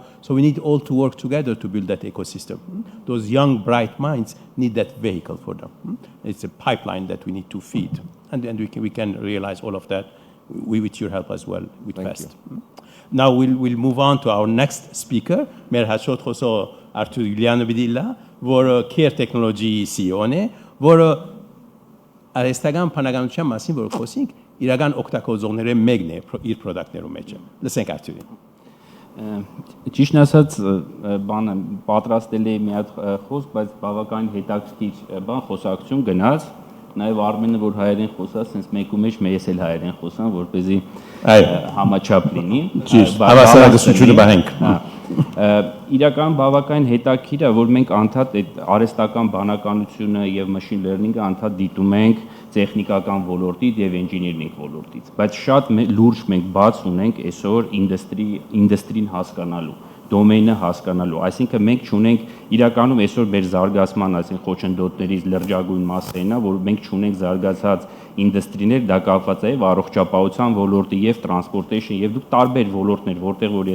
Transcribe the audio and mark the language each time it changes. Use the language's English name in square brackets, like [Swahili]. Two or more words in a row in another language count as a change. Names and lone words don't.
[English] So we need all to work together to build that ecosystem. Those young, bright minds need that vehicle for them. It's a pipeline that we need to feed. And we can realize all of that with your help as well, with FAST. Now we'll move on to our next speaker, [Armenian] Merhashot Khoso Artur Bidilla, որը care technology CEO-ն է, որը արհեստական բանականության մասին որ խոսենք, իրական օգտագործողները մեկն է իր product-ներում մեջ։ Լսենք Արթուրին։ Ճիշտն ասած, բանը պատրաստել էի մի հատ խոսք, բայց բավական հետաքրքիր բան խոսակցություն գնաց, նաև Արմենը որ հայերեն խոսած, sense մեկու մեջ ես էլ հայերեն խոսամ, որպեսզի համաչափ լինի։ Ճիշտ, հավասարակցությունը բանենք։ Իրական բավական հետաքրքիր է, որ մենք անդադ այդ արհեստական բանականությունը եւ [English] machine learning- [Armenian] ը անդադ դիտում ենք տեխնիկական ոլորտից եւ engineering ոլորտից, բայց շատ լուրջ մենք բաց ունենք այսօր industry-ին հասկանալու, domain-ը հասկանալու, այսինքն մենք չունենք իրականում այսօր մեր զարգացման, այսինքն խոչընդոտներից լրջագույն մասերն է, որ մենք չունենք զարգացած industry-ներ, դա կապված է եւ առողջապահության ոլորտի եւ transportation եւ դուք տարբեր ոլորտներ, որտեղ որ